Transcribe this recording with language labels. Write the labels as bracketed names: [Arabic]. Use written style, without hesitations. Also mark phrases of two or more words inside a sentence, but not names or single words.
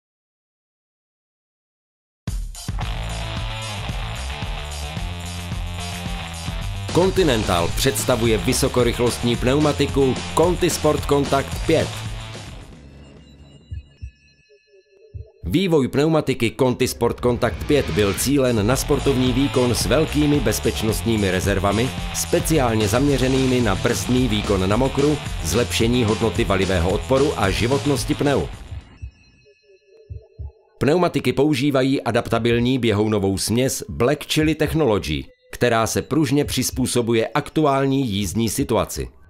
[Czech] Continental představuje vysokorychlostní pneumatiku Conti Sport Contact 5. Vývoj pneumatiky Conti Sport Contact 5 byl cílen na sportovní výkon s velkými bezpečnostními rezervami, speciálně zaměřenými na brzdný výkon na mokru, zlepšení hodnoty valivého odporu a životnosti pneu. Pneumatiky používají adaptabilní běhounovou směs Black Chili Technology, která se pružně přizpůsobuje aktuální jízdní situaci.